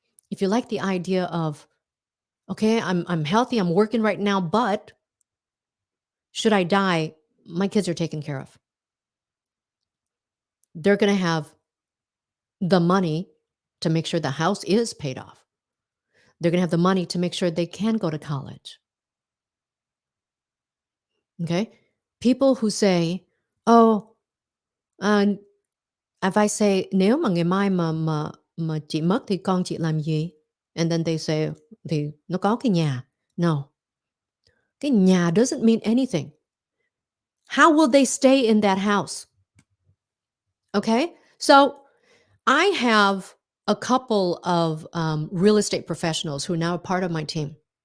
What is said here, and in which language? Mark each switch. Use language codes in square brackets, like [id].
[en] If you like the idea of, okay, I'm healthy, I'm working right now, but should I die, my kids are taken care of. They're going to have the money to make sure the house is paid off. They're going to have the money to make sure they can go to college. Okay? People who say, if I say, [vi] nếu mà ngày mai mà chị mất thì con chị làm gì? [en] And then they say, [vi] thì nó có cái nhà. [en] No. [vi] Cái nhà [en] doesn't mean anything. How will they stay in that house? Okay? So I have a couple of real estate professionals who are now a part of my team.